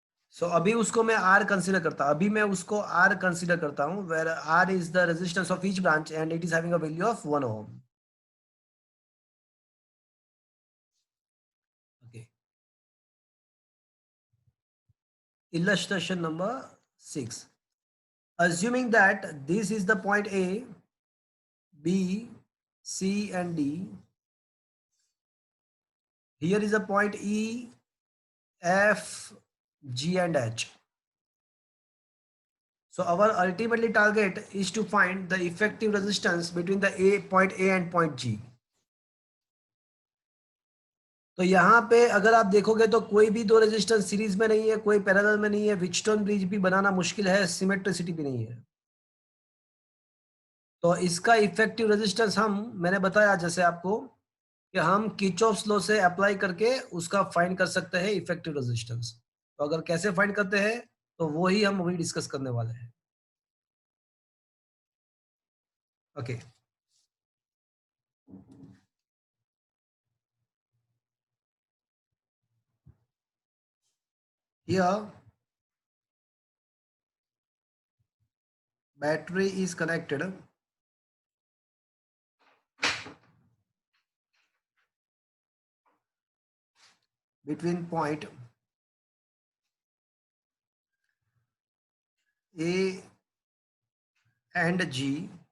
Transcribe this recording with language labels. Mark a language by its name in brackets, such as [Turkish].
[Hindi] सो अभी उसको मैं R कंसीडर करता, अभी मैं उसको R कंसीडर करता हूं, [English] Where R is the resistance of each branch and it is having a value of 1 ohm. Okay, illustration number 6. Assuming that this is the point A, B, C and D, here is a point E, F, G and H. So our ultimately target is to find the effective resistance between the point A and point G. [Hindi] तो यहाँ पे अगर आप देखोगे तो कोई भी दो रेजिस्टेंस सीरीज में नहीं है, कोई पैरेलल में नहीं है, व्हीटस्टोन ब्रिज भी बनाना मुश्किल है, सिमेट्रिसिटी भी नहीं है। तो इसका इफेक्टिव रेजिस्टेंस मैंने बताया जैसे आपको कि हम किर्चॉफ्स लॉ से अप्लाई करके उसका फाइंड कर सकते हैं इफेक्टिव रेजिस्टेंस। तो अगर कैसे फाइंड करते हैं तो वो ही हम अभी डिस्कस करने वाले हैं। [English] Okay, here battery is connected between point A and G.